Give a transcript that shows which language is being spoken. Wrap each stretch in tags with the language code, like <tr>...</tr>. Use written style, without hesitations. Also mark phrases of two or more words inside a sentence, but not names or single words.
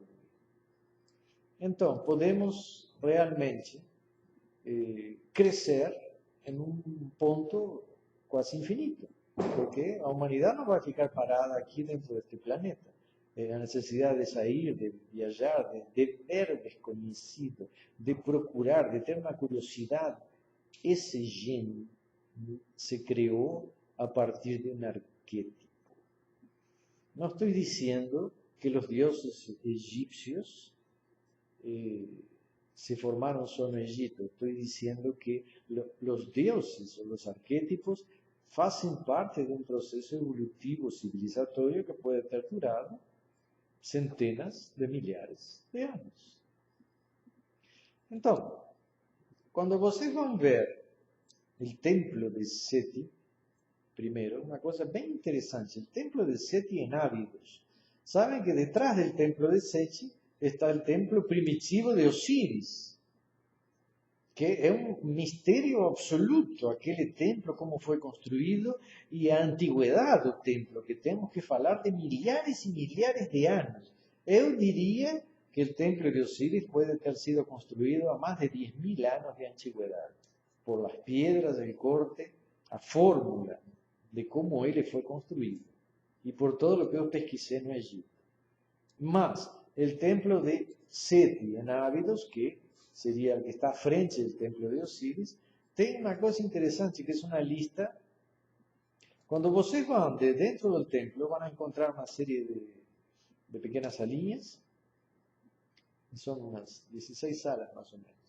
<pt>Então, podemos realmente crescer em um ponto quase infinito, porque a humanidade não vai ficar parada aqui dentro deste planeta.</pt> <es>La necesidad de salir, de viajar, de ver el desconocido, de procurar, de tener una curiosidad. Ese gen se creó a partir de un arquetipo. No estoy diciendo que los dioses egipcios se formaron solo en Egipto. Estoy diciendo que los dioses o los arquetipos hacen parte de un proceso evolutivo civilizatorio que puede</es> <pt>ter durado centenas de milhares de anos. Então, quando vocês vão ver o templo de Seti, primeiro, uma coisa bem interessante, o templo de Seti em Ábidos. Sabem que detrás do templo de Seti está o templo primitivo de Osíris, que é um mistério absoluto, aquele templo, como foi construído, e a antiguidade do templo, que temos que falar de milhares e milhares de anos. Eu diria que o templo de Osíris pode ter sido construído há mais de 10.000 anos de antiguidade,</pt> <es>por las piedras, el corte,</es> <pt>a fórmula de como ele foi construído, e por todo o que eu pesquisei no Egito. Mas, o templo de Seti, em Ábidos,</pt> <es>que sería el que está frente al templo de Osíris, tem una cosa interesante que es una lista. Cuando vocês van de dentro del templo, van a encontrar una serie de pequeñas salinhas, son unas 16 salas más o menos.</es>